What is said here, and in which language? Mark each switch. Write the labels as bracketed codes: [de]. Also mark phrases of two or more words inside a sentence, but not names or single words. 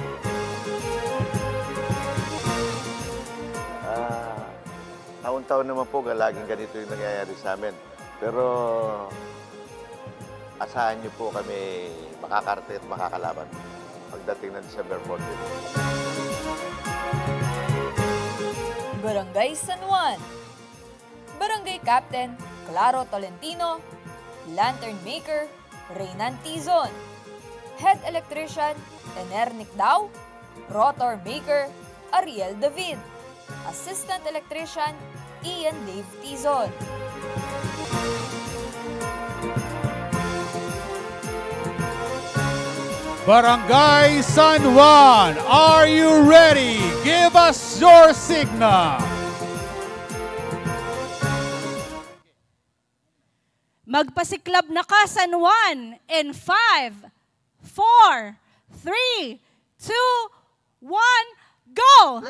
[tl] Taon-taon naman po, laging ganito yung nangyayari sa amin. Pero asahan niyo po kami makakarte at makakalaban pagdating ng December 14. Barangay San Juan. Barangay Captain Claro Tolentino. [en] Lantern Maker Reynan Tizon. Head Electrician Ener Nicdao. Rotor Maker Ariel David. Assistant Electrician Ian Dave Tizon. [tl] Barangay San Juan, [en] are you ready? Give us your signal. [tl] Magpasiklab na ka, San Juan, [en] in 5, 4, 3, 2, 1, go!